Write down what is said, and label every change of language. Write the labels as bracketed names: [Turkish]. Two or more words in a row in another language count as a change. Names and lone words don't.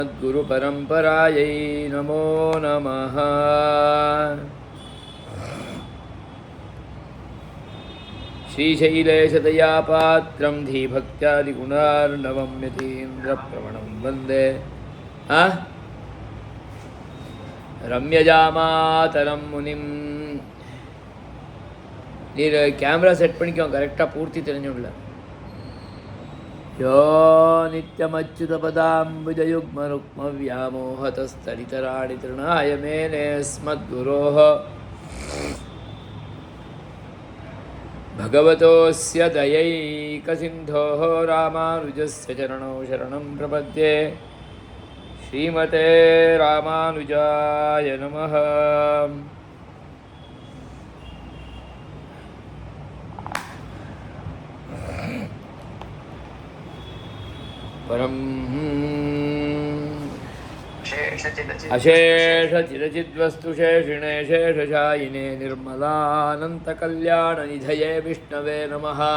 [Sanskrit] गुरुपरम्परायै नमो नमः। श्रीशैलेशदयापात्रं धीभक्त्यादिगुणार्णवं यतीन्द्रप्रवणं वन्दे रम्यजामातरं मुनिम्. [Tamil] நீர் [English] camera set [Tamil] பண்ணிக்கோ, கரெக்டாக பூர்த்தி தெரிஞ்சுடல. [Sanskrit] यो नित्यमच्युतपदाम्बुजयुग्मरुक्मव्यामोहतस्तदितराणि तृणाय मेने अस्मद्गुरोः भगवतोऽस्य दयैकसिन्धोः रामानुजस्य चरणौ शरणं प्रपद्ये. श्रीमते रामानुजाय नमः. परम अशेषचिरचिद्वस्तुशेषिणे शेषशायिने निर्मलानन्तकल्याणनिधये विष्णवे नमः.